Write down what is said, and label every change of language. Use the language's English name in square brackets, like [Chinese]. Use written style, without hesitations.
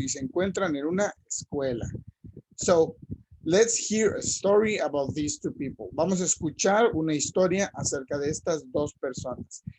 [Spanish] Y se encuentran en una escuela. [English] So, let's hear a story about these 2 people. [Spanish] Vamos a escuchar una historia acerca de estas 2 personas.